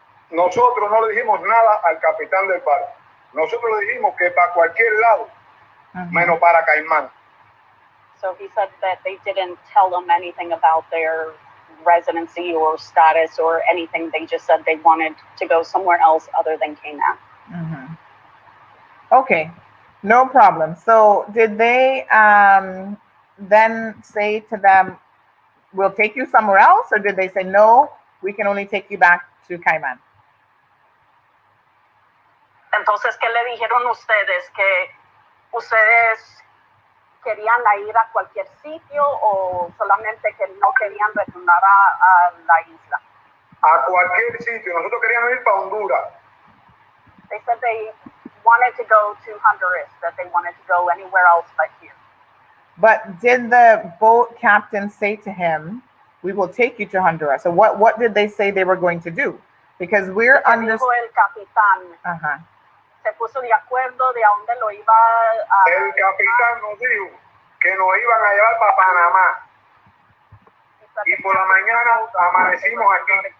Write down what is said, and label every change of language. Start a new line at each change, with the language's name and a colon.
Spanish: Nosotros no le dijimos nada al capitán del barco. Nosotros le dijimos que para cualquier lado, menos para Caimán.
English: So he said that they didn't tell them anything about their residency or status or anything. They just said they wanted to go somewhere else other than Cayman. Okay, no problem. So did they then say to them, we'll take you somewhere else? Or did they say, no, we can only take you back to Cayman?
Spanish: Entonces, ¿qué le dijeron ustedes? ¿Que ustedes querían ir a cualquier sitio o solamente que no querían retornar a la isla? A cualquier sitio. Nosotros queríamos ir para Honduras.
English: They said they wanted to go to Honduras, that they wanted to go anywhere else but here. But did the boat captain say to him, we will take you to Honduras? So what did they say they were going to do? Because we're under...
Spanish: Dijo el capitán. Se puso de acuerdo de a dónde lo iba a... El capitán nos dijo que nos iban a llevar para Panamá. Y por la mañana amanecimos aquí.